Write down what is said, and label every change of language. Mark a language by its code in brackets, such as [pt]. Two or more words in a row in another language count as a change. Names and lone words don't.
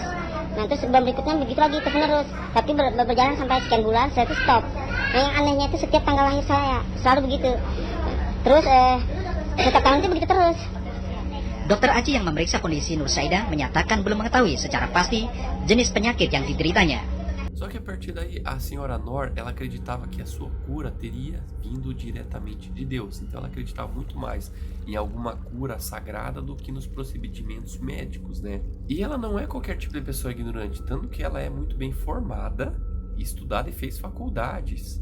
[id] Nah terus bulan berikutnya begitu lagi terus menerus. Tapi berjalan sampai sekian bulan saya itu stop. Nah yang anehnya itu setiap tanggal lahir saya selalu begitu. Terus setiap tahun itu begitu terus. Dokter Aji yang memeriksa kondisi Nur Saida menyatakan belum mengetahui secara pasti jenis penyakit yang dideritanya. [pt] Só que a partir daí, a senhora Nor, ela acreditava que a sua cura teria vindo diretamente de Deus. Então ela acreditava muito mais em alguma cura sagrada do que nos procedimentos médicos, né? E ela não é qualquer tipo de pessoa ignorante, tanto que ela é muito bem formada, estudada e fez faculdades.